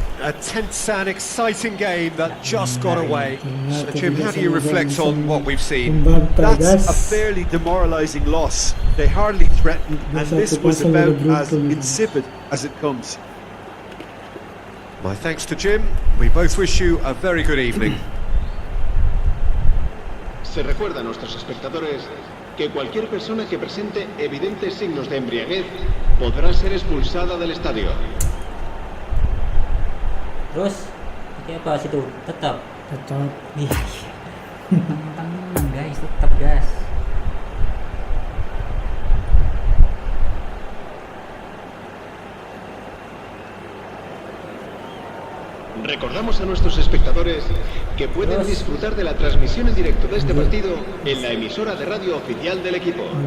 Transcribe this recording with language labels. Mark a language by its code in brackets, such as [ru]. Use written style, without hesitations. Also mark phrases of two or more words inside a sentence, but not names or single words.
[en] A tense and exciting game that just got away. So, Jim, how do you reflect on what we've seen? That's a fairly demoralising loss. They hardly threatened, and this was about as insipid as it comes. My thanks to Jim. We both wish you a very good evening. [es] Se recuerda a nuestros espectadores que cualquier persona que presente evidentes signos de embriaguez podrá ser expulsada del estadio. [id] Terus, pakai apa situ? Tetap. Iya. Tenang guys, tetap gas. [es] Recordamos a nuestros espectadores que pueden disfrutar de la transmisión en directo de este partido en la emisora de radio oficial del equipo.